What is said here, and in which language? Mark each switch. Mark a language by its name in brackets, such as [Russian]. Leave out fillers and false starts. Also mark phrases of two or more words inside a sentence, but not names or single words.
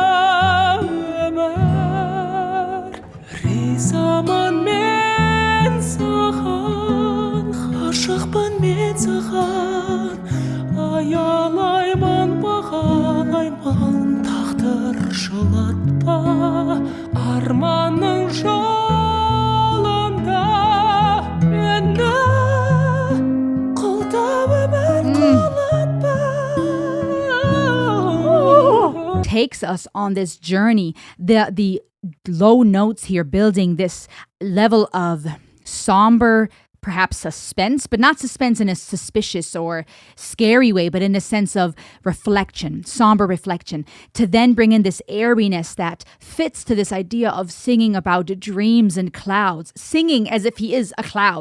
[Kazakh] өмір ризамын мен саған ғашықпын мен саған аялаймын бағалаймын тағдыр жылатпа арманның жолында мені қолдап өмір құлатпа [English] Takes us on this journey. The low notes here building this level of somber, perhaps suspense, but not suspense in a suspicious or scary way, but in a sense of reflection, somber reflection, to then bring in this airiness that fits to this idea of singing about dreams and clouds, singing as if he is a cloud.